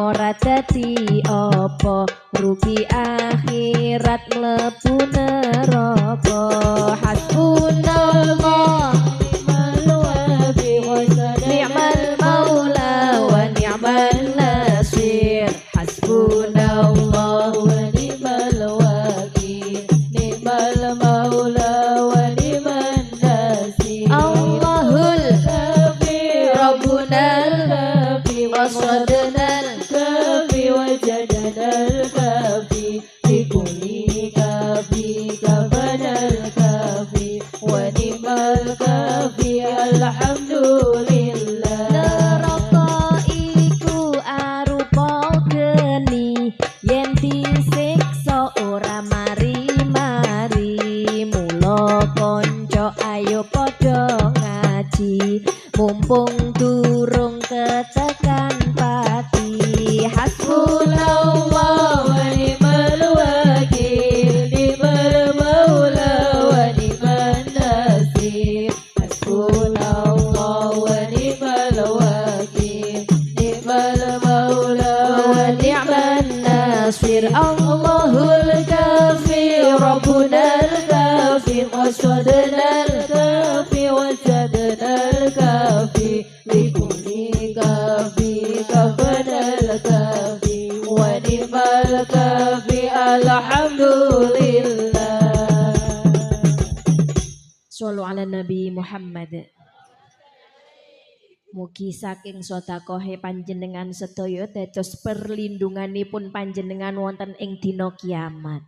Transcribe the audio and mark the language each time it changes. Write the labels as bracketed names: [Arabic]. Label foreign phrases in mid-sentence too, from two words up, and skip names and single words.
[Javanese] dadi apa rugi akhirat mlebu neraka [Arabic] حسبنا الله نعم المولى ونعم النصير حسبنا الله ونعم الوكيل نعم المولى ونعم النصير الله الكافي ربنا الكافي وقصدنا الكافي وجدنا الكافي بكل كاف كفانا الكافي ونعم الكافي الحمد لله [Javanese] neraka iku arupa geni yen disiksa ora mari-mari mula kanca ayo padha ngaji mumpung durung ketekan pati hasbunallah [Arabic] ونعم الوكيل نعم المولى ونعم النصير حسبنا الله ونعم الوكيل نعم المولى ونعم النصير الله الكافي ربنا الكافي قصدنا الكافي وجدنا الكافي لكل كاف كفانا الكافي ونعم الكافي الحمد لله صلوا على النبي محمد [Javanese] Mugi saking sedekahe panjenengan sedaya dados perlindunganipun panjenengan wonten ing dina kiamat.